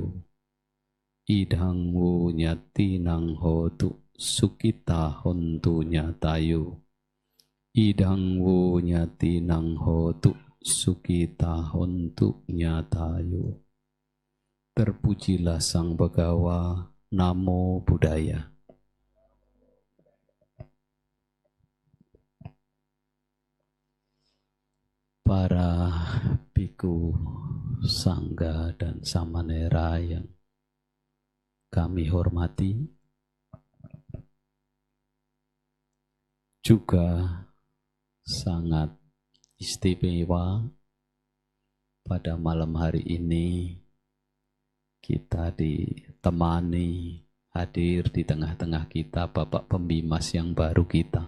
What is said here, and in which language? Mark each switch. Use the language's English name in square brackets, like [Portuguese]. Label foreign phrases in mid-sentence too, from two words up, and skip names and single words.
[Pali] Idhang wo nyati nang hotu sukita hontu nyatayo. Idhang wo nyati nang hotu sukita hontu nyatayo. [Indonesian] Terpujilah [Pali] Sang Begawa, Namo Buddhaya. [Indonesian] Para biku, sangga, dan samanera yang kami hormati, juga sangat istimewa pada malam hari ini kita ditemani hadir di tengah-tengah kita Bapak Pembimas yang baru kita.